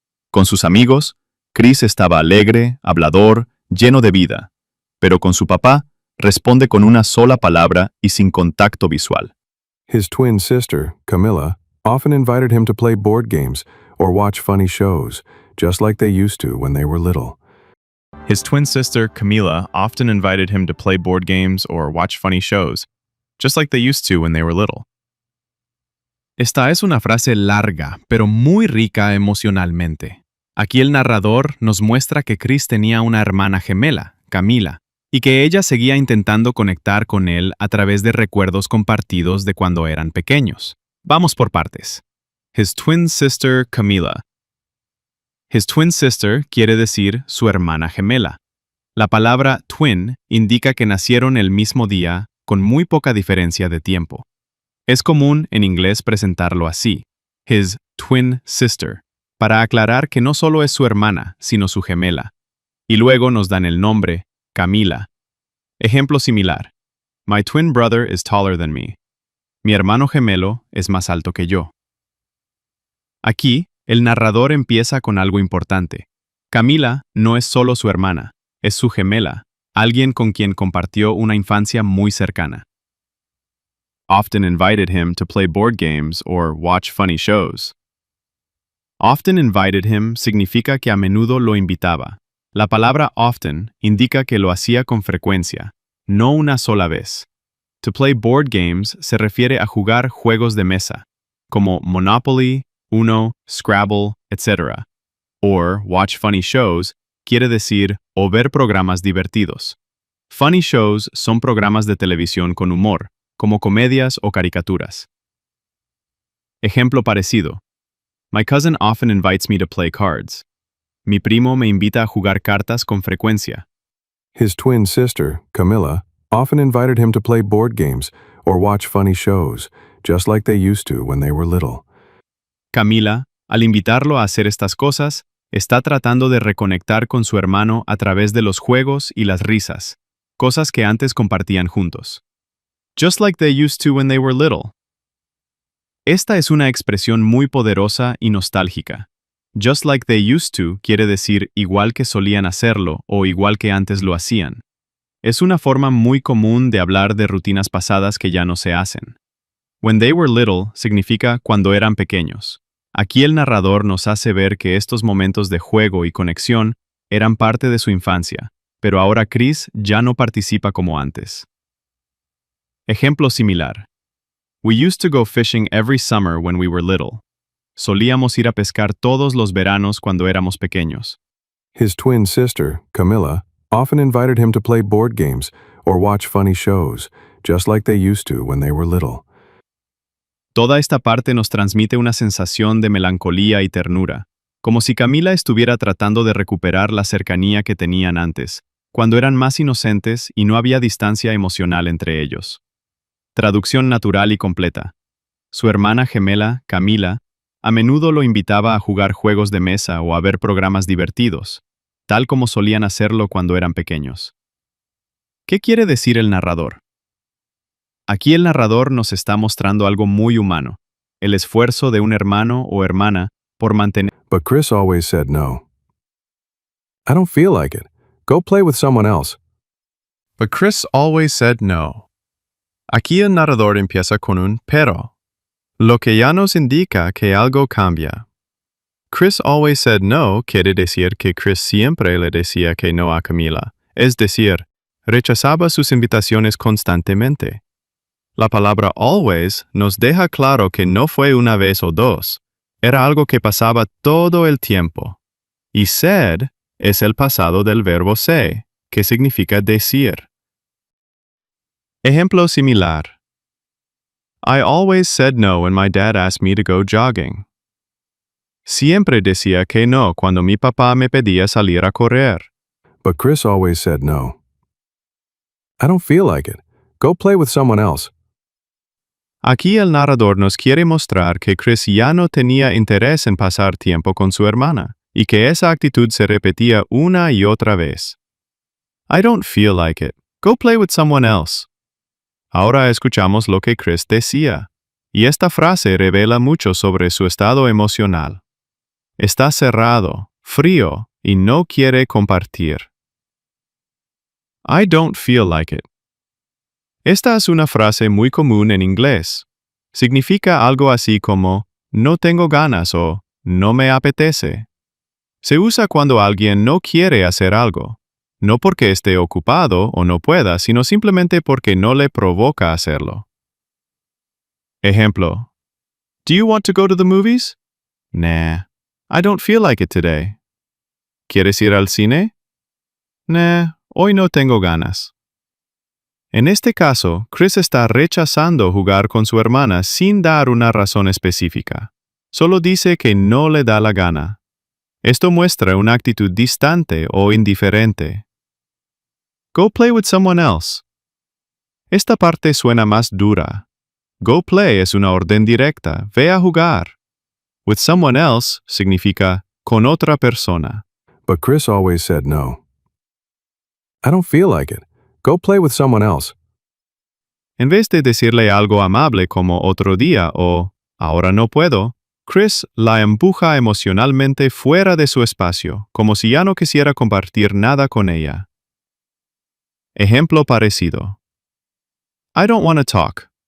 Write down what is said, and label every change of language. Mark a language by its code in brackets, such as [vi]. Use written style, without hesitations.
[es] Con sus amigos, Chris estaba alegre, hablador, lleno de vida, pero con su papá responde con una sola palabra y sin contacto visual. [en] His twin sister, Camilla, often invited him to play board games or watch funny shows, just like they used to when they were little. His twin sister, Camila, often invited him to play board games or watch funny shows, just like they used to when they were little. [es] Esta es una frase larga, pero muy rica emocionalmente. Aquí el narrador nos muestra que Chris tenía una hermana gemela, Camila, y que ella seguía intentando conectar con él a través de recuerdos compartidos de cuando eran pequeños. Vamos por partes. [en] His twin sister, Camila. His twin sister [es] quiere decir su hermana gemela. La palabra twin indica que nacieron el mismo día con muy poca diferencia de tiempo. Es común en inglés presentarlo así, [en] his twin sister, [es] para aclarar que no solo es su hermana, sino su gemela. Y luego nos dan el nombre, Camila. Ejemplo similar. [en] My twin brother is taller than me. [es] Mi hermano gemelo es más alto que yo. Aquí, el narrador empieza con algo importante. Camila no es solo su hermana, es su gemela, alguien con quien compartió una infancia muy cercana. [en] Often invited him to play board games or watch funny shows. Often invited him [es] significa que a menudo lo invitaba. La palabra often indica que lo hacía con frecuencia, no una sola vez. [en] To play board games [es] se refiere a jugar juegos de mesa, como Monopoly, Uno, Scrabble, etc. [en] Or watch funny shows [es] quiere decir o ver programas divertidos. [en] Funny shows [es] son programas de televisión con humor, como comedias o caricaturas. Ejemplo parecido. [en] My cousin often invites me to play cards. [es] Mi primo me invita a jugar cartas con frecuencia. [en] His twin sister, Camilla, often invited him to play board games or watch funny shows, just like they used to when they were little. [es] Camila, al invitarlo a hacer estas cosas, está tratando de reconectar con su hermano a través de los juegos y las risas, cosas que antes compartían juntos. [en] Just like they used to when they were little. [es] Esta es una expresión muy poderosa y nostálgica. [en] Just like they used to [es] quiere decir igual que solían hacerlo o igual que antes lo hacían. Es una forma muy común de hablar de rutinas pasadas que ya no se hacen. [en] When they were little [es] significa cuando eran pequeños. Aquí el narrador nos hace ver que estos momentos de juego y conexión eran parte de su infancia, pero ahora Chris ya no participa como antes. Ejemplo similar. [en] We used to go fishing every summer when we were little. [es] Solíamos ir a pescar todos los veranos cuando éramos pequeños. [en] His twin sister, Camilla, often invited him to play board games or watch funny shows, just like they used to when they were little. [es] Toda esta parte nos transmite una sensación de melancolía y ternura, como si Camila estuviera tratando de recuperar la cercanía que tenían antes, cuando eran más inocentes y no había distancia emocional entre ellos. Traducción natural y completa. Su hermana gemela, Camila, a menudo lo invitaba a jugar juegos de mesa o a ver programas divertidos, tal como solían hacerlo cuando eran pequeños. ¿Qué quiere decir el narrador? Aquí el narrador nos está mostrando algo muy humano, el esfuerzo de un hermano o hermana por mantener. [en] But Chris always said no. I don't feel like it. Go play with someone else. But Chris always said no. [es] Aquí el narrador empieza con un pero, lo que ya nos indica que algo cambia. Chris [en] always said no [es] quiere decir que Chris siempre le decía que no a Camila, es decir, rechazaba sus invitaciones constantemente. La palabra always nos deja claro que no fue una vez o dos, era algo que pasaba todo el tiempo. Y said es el pasado del verbo say, que significa decir. Ejemplo similar. [en] I always said no when my dad asked me to go jogging. [es] Siempre decía que no cuando mi papá me pedía salir a correr. [en] But Chris always said no. I don't feel like it. Go play with someone else. [es] Aquí el narrador nos quiere mostrar que Chris ya no tenía interés en pasar tiempo con su hermana, y que esa actitud se repetía una y otra vez. [en] I don't feel like it. Go play with someone else. [es] Ahora escuchamos lo que Chris decía, y esta frase revela mucho sobre su estado emocional. Está cerrado, frío, y no quiere compartir. [en] I don't feel like it. [es] Esta es una frase muy común en inglés. Significa algo así como no tengo ganas o no me apetece. Se usa cuando alguien no quiere hacer algo, no porque esté ocupado o no pueda, sino simplemente porque no le provoca hacerlo. Ejemplo. [en] Do you want to go to the movies? Nah, I don't feel like it today. [es] ¿Quieres ir al cine? Nah, hoy no tengo ganas. En este caso, Chris está rechazando jugar con su hermana sin dar una razón específica. Solo dice que no le da la gana. Esto muestra una actitud distante o indiferente. [en] Go play with someone else. [es] Esta parte suena más dura. [en] Go play [es] es una orden directa, ve a jugar. [en] With someone else [es] significa con otra persona. [en] But Chris always said no. I don't feel like it. Go play with someone else. [es] En vez de decirle algo amable como otro día o ahora no puedo, Chris la empuja emocionalmente fuera de su espacio, como si ya no quisiera compartir nada con ella. Ejemplo parecido. [en] I don't want to talk.